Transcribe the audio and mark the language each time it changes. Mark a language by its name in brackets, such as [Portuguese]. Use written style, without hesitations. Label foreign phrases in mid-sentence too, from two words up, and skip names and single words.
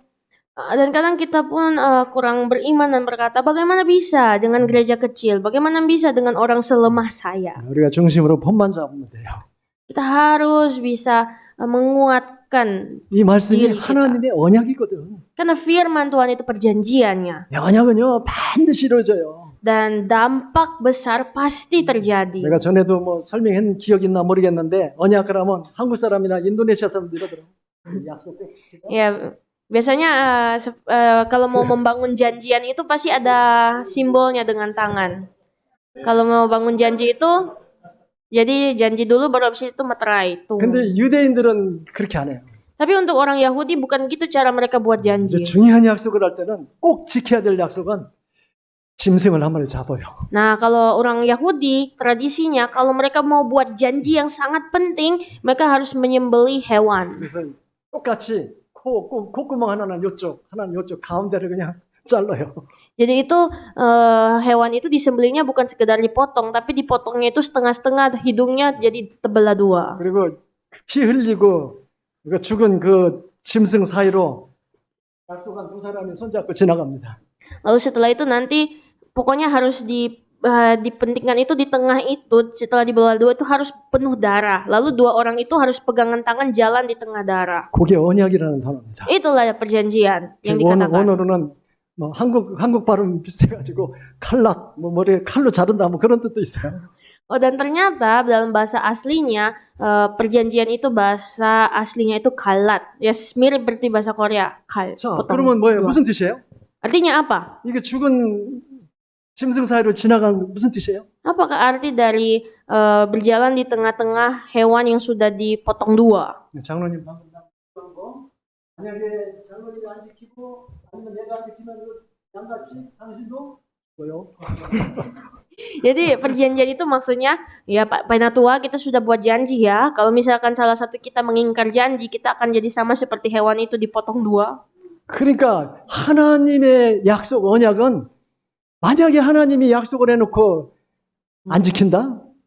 [Indonesian] Dan kadang kita pun kurang beriman dan berkata, bagaimana bisa dengan gereja kecil? Bagaimana bisa dengan orang selemah saya? [Korean] 우리가 중심으로 폰만 잡으면 돼요. [Indonesian] Kita harus bisa menguatkan [Korean] 이 말씀이 [Indonesian] diri kita. [Korean] 하나님의 언약이거든. [Indonesian] Karena firman Tuhan itu perjanjiannya. [Korean] 언약은요 반드시 이루어져요. [Indonesian] Dan dampak besar pasti terjadi. [Korean] 내가 전에도 뭐 설명한 기억 있나 모르겠는데 언약을 하면 한국 사람이나 인도네시아 사람들 이러더라고. 약속 꼭 지키자. [Indonesian] Ya, biasanya kalau mau membangun janjian itu pasti ada simbolnya dengan tangan. Kalau mau bangun janji itu, jadi janji dulu baru habis itu materai. Tuh. [Korean] 근데 유대인들은 그렇게 안 해요. [Indonesian] Tapi untuk orang Yahudi bukan gitu cara mereka buat [Korean] 이제 [Indonesian] janji. [Korean] 중요한 약속을 할 때는 꼭 지켜야 될 약속은 짐승을 한 마리 잡아요. [Indonesian] Nah, kalau orang Yahudi, tradisinya kalau mereka mau buat janji yang sangat penting, mereka harus menyembelih hewan. [Korean] 그래서 똑같이 콧구멍 하나는 이쪽, 하나는 이쪽 가운데를 그냥 잘라요. [Indonesian] Jadi itu hewan itu disembelihnya bukan sekedar dipotong, tapi dipotongnya itu setengah-setengah, hidungnya jadi terbelah dua. [Korean] 그리고 피 흘리고 죽은 그 짐승 사이로 약속한 두 사람이 손잡고 지나갑니다. [Indonesian] Lalu setelah itu nanti pokoknya harus dipentingkan itu di tengah itu, setelah dibelah dua itu harus penuh darah. Lalu dua orang itu harus pegangan tangan jalan di tengah darah. [Korean] 그게 언약이라는 단어입니다. [Indonesian] Itulah perjanjian yang dikatakan. [Korean] 원어로는 뭐 한국 발음 비슷해가지고 칼랏 뭐 머리에 칼로 자른다 뭐 그런 뜻도 있어요. [Indonesian] Dan ternyata dalam bahasa aslinya perjanjian itu bahasa aslinya itu kalat. Ya mirip seperti bahasa Korea. [Korean] 자, 그러면 뭐예요? 무슨 뜻이에요? [Indonesian] Artinya apa? [Korean] 이게 죽은 짐승 사이로 지나간 무슨 뜻이에요? [Indonesian] Apakah arti dari berjalan di tengah-tengah hewan yang sudah dipotong dua? [Korean] 장로님 방금 나온 거 만약에 장로님이 안 지키고 아니면 내가 안 지키면 양같이 당신도 뭐요? [Indonesian] Jadi perjanjian itu maksudnya ya Pak Penatua kita sudah buat janji ya. Kalau misalkan salah satu kita mengingkar janji, kita akan jadi sama seperti hewan itu dipotong dua. [Korean] 그러니까 하나님의 약속 언약은 만약에 하나님이 약속을 해놓고 안 지킨다?